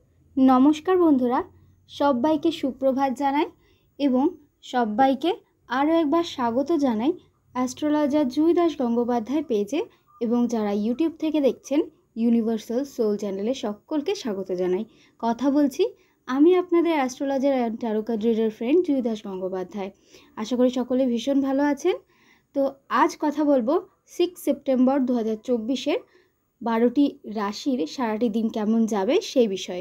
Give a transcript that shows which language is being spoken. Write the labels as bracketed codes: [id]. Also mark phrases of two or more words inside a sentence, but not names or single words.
[bn] নমস্কার বন্ধুরা সবাইকে সুপ্রভাত জানাই এবং সবাইকে আরো একবার স্বাগত জানাই অ্যাস্ট্রোলজার জুই দাস গঙ্গোপাধ্যায় পেজে এবং যারা ইউটিউব থেকে দেখছেন ইউনিভার্সাল সোল চ্যানেলে সকলকে স্বাগত জানাই। কথা বলছি আমি আপনাদের [en] astrologer and tarot card reader friend [bn] জুই দাস গঙ্গোপাধ্যায়। আশা করি সকলে ভীষণ ভালো আছেন। তো আজ কথা বলবো 6 সেপ্টেম্বর 2024-এর 12টি রাশির সারাটি দিন কেমন যাবে সেই বিষয়ে।